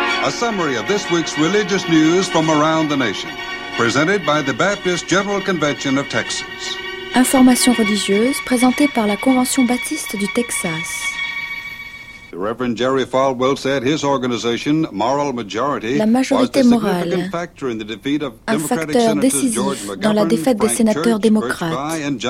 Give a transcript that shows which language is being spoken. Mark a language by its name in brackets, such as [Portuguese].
[English] A summary of this week's religious news from around the nation. Presented by the Baptist General Convention of Texas. [French] Information religieuse présentée par la Convention Baptiste du Texas. [English] The Reverend Jerry Falwell said his organization, Moral Majority, [French] la majorité morale, un facteur décisif dans la défaite des sénateurs démocrates.